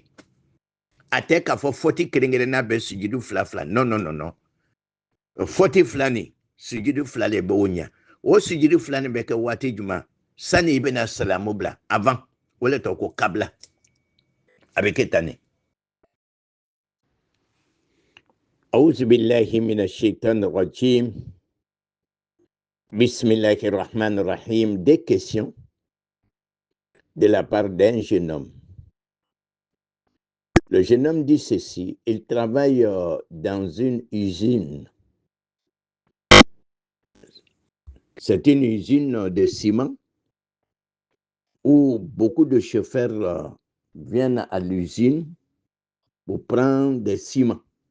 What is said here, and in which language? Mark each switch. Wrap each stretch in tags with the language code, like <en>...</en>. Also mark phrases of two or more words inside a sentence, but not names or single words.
<bm>A tɛ k'a fɔ faute kelen-kelenna bɛ sujudu 2. Non. Faute 2 nin, sujudu 2 le b'o ɲa. O sujudu 2 nin bɛ kɛ waati jumɛn? Sani i bɛna salamu bila, avant. O le tɔgɔ ko kabla. A bɛ kɛ tan ne.</bm> <ar>أعوذ بالله من الشيطان الرجيم. بسم الله الرحمن الرحيم.</ar> <fr>Des questions de la part d'un jeune homme. Le jeune homme dit ceci, il travaille dans une usine. C'est une usine de ciment où beaucoup de chauffeurs viennent à l'usine pour prendre des ciments.</fr>